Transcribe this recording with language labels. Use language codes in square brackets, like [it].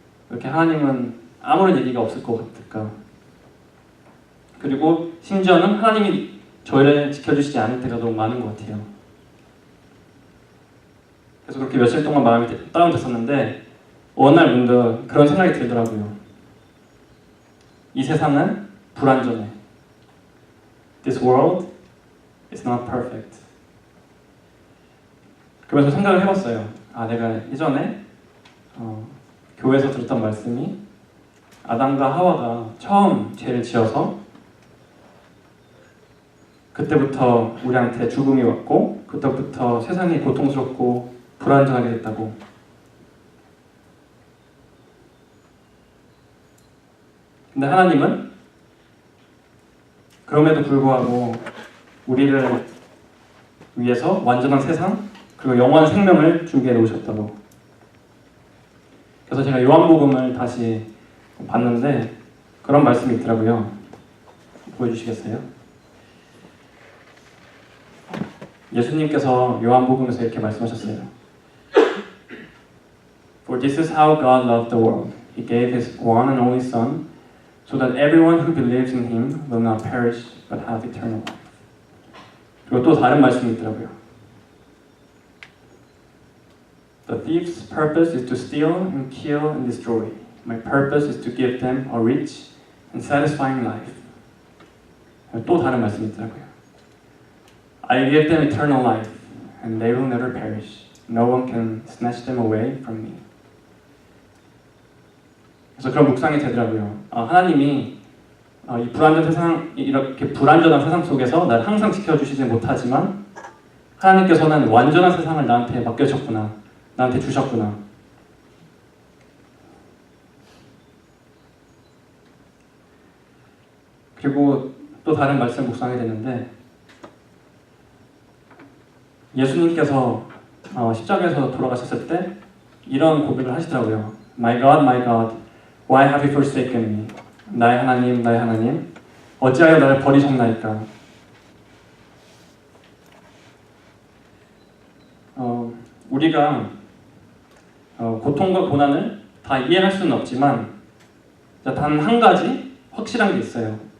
[ko] 이렇게 하나님은 아무런 얘기가 없을 것 같을까? 그리고 심지어는 하나님이 저를 지켜주시지 않을 때가 너무 많은 것 같아요. 그래서 그렇게 며칠 동안 마음이 다운됐었는데 어느 날 문득 그런 생각이 들더라고요. 이 세상은 불완전해. [en] This world is not perfect. [ko] 그러면서 생각을 해봤어요. 내가 예전에 교회에서 들었던 말씀이 아담과 하와가 처음 죄를 지어서 그때부터 우리한테 죽음이 왔고 그때부터 세상이 고통스럽고 불안정하게 됐다고. 근데 하나님은 그럼에도 불구하고 우리를 위해서 완전한 세상 그리고 영원한 생명을 준비해 놓으셨다고. 그래서 제가 요한복음을 다시 봤는데 그런 말씀이 있더라고요. 보여주시겠어요? 예수님께서 요한복음에서 이렇게 말씀하셨어요. [en] For this is how God loved the world. He gave His one and only Son so that everyone who believes in Him will not perish but have eternal life. [ko] 그리고 또 다른 말씀이 있더라고요. [en] The thief's purpose is to steal and kill and destroy. My purpose is to give them a rich and satisfying life. [ko] 또 다른 말씀이 있더라고요. [en] I give them eternal life and they will never perish. No one can snatch them away from me. [ko] 그래서 그런 묵상이 되더라고요. 하나님이 이 이렇게 불완전한 세상 속에서 나를 항상 지켜주시지 못하지만 하나님께서는 완전한 세상을 나한테 맡겨주셨구나. 나한테 주셨구나. 그리고 또 다른 말씀 묵상이 되는데 예수님께서 십자가에서 돌아가셨을 때 이런 고백을 하시더라고요. [en] My God, why have you forsaken me? [ko] 나의 하나님, 어찌하여 나를 버리셨나이까? 우리가 고통과 고난을 다 이해할 수는 없지만 단 한 가지 확실한 게 있어요.